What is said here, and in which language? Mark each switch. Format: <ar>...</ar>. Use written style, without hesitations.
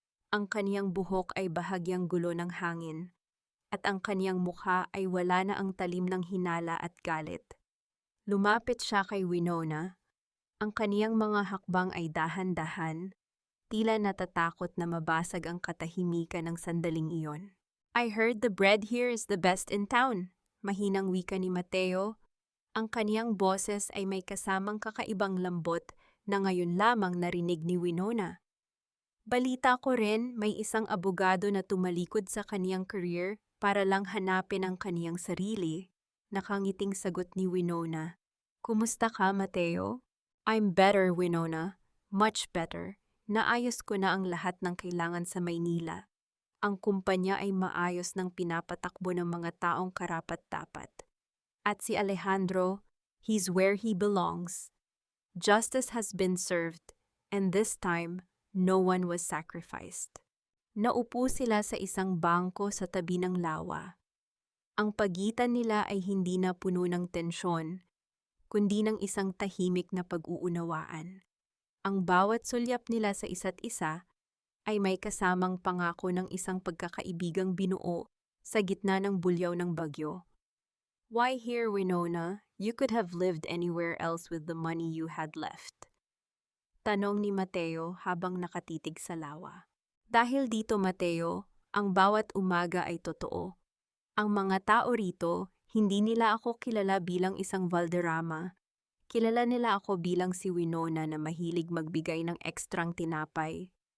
<tl>Ang kaniyang buhok ay bahagyang gulo ng hangin, at ang kaniyang mukha ay wala na ang talim ng hinala at galit. Lumapit siya kay Winona. Ang kaniyang mga hakbang ay dahan-dahan, tila natatakot na mabasag ang katahimikan ng sandaling iyon.</tl> <en>"I heard the bread here is the best in town,"</en> <tl>mahinang wika ni Mateo. Ang kaniyang boses ay may kasamang kakaibang lambot na ngayon lamang narinig ni Winona. "Balita ko rin may isang abogado na tumalikod sa kaniyang career para lang hanapin ang kaniyang sarili." Nakangiting sagot ni Winona. "Kumusta ka, Mateo?"</tl> <en>"I'm better, Winona. Much better.</en> <tl>Naayos ko na ang lahat ng kailangan sa Maynila. Ang kumpanya ay maayos ng pinapatakbo ng mga taong karapat-dapat. At si</tl> <en>Alejandro, he's where he belongs. Justice has been served, and this time, no one was sacrificed."</en> <tl>Naupo sila sa isang bangko sa tabi ng lawa. Ang pagitan nila ay hindi na puno ng tensyon, kundi ng isang tahimik na pag-uunawaan. Ang bawat sulyap nila sa isa't isa ay may kasamang pangako ng isang pagkakaibigang binuo sa gitna ng bulyaw ng bagyo.</tl> <en>"Why here, Winona? You could have lived anywhere else with the money you had left."</en> <tl>Tanong ni Mateo habang nakatitig sa lawa. "Dahil dito, Mateo, ang bawat umaga ay totoo. Ang mga tao rito, hindi nila ako kilala bilang isang Valderrama. Kilala nila ako bilang si Winona na mahilig magbigay ng ekstrang tinapay.</tl>